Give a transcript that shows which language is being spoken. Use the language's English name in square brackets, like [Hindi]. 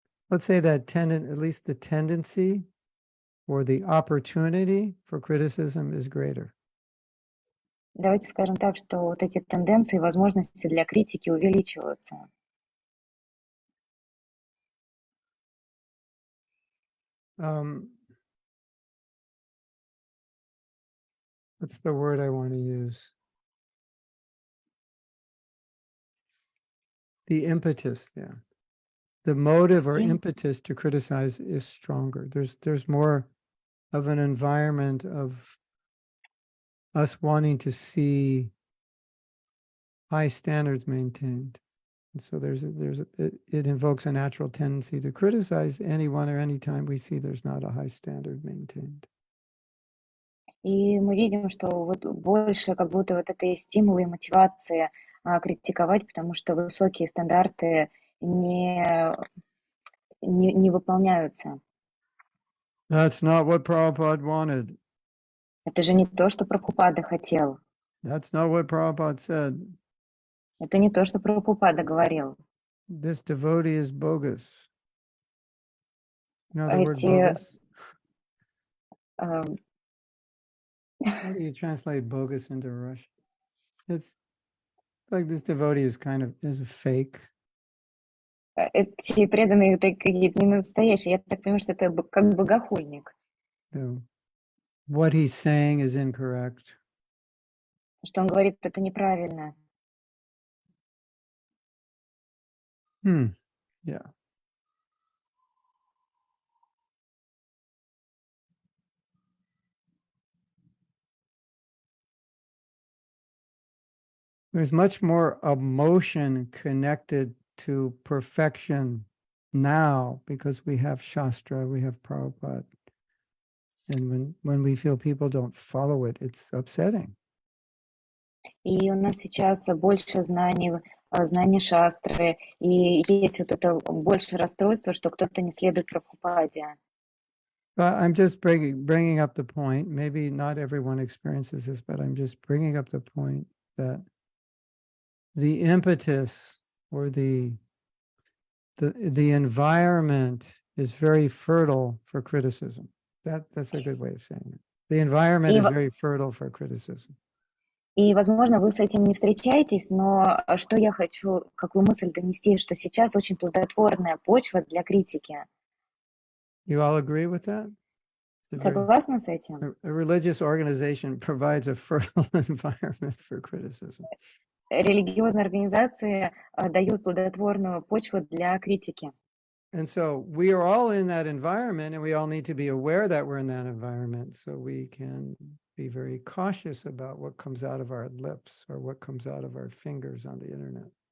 [English] Let's say that at least the tendency or the opportunity for criticism is greater. [Russian] Давайте скажем так, что вот эти тенденции, возможности для критики увеличиваются. [English] What's the word I want to use? The impetus, yeah. The motive or impetus to criticize is stronger. There's more of an environment of us wanting to see high standards maintained. And so it invokes a natural tendency to criticize anyone or anytime we see there's not a high standard maintained. [Russian] И мы видим, что вот больше как будто вот этой стимула и мотивации критиковать, потому что высокие стандарты не выполняются. [English] That's not what Prabhupada wanted. [Russian] Это же не то, что Прабхупада хотел. [English] That's not what Prabhupada said. [Russian] Это не то, что Прабхупада говорил. [English] This devotee is bogus. You know the word [Russian] Эти, [English] bogus? э, How do you translate bogus into Russian? It's like this devotee is a fake. [Russian] эти преданные это какие-то не настоящие. Я так понимаю, что это как богохульник. [English] So what he's saying is incorrect. [Russian] Что он говорит, это неправильно. [English] Yeah. There's much more emotion connected to perfection now because we have Shastra, we have Prabhupada. And when we feel people don't follow it, it's upsetting. [Russian] И у нас сейчас больше знаний, знаний шастры, и есть вот это больше расстройство, что кто-то не следует Прабхупаде. [English] I'm just bringing up the point. Maybe not everyone experiences this, but I'm just bringing up the point that the impetus or the environment is very fertile for criticism. That's a good way of saying it. The environment [Russian] И, [English] is very fertile for criticism. [Russian] и, возможно, вы с этим не встречаетесь, но что я хочу, какую мысль донести, что сейчас очень плодотворная почва для критики. [English] You all agree with that? [Russian] Согласна с этим? [English] A religious organization provides a fertile environment for criticism. [Russian] Религиозные организации дают плодотворную почву для критики. [English] And so we are all in that environment, and we all need to be aware that we're in that environment so we can be very cautious about what comes out of our lips or what comes out of our fingers on the internet.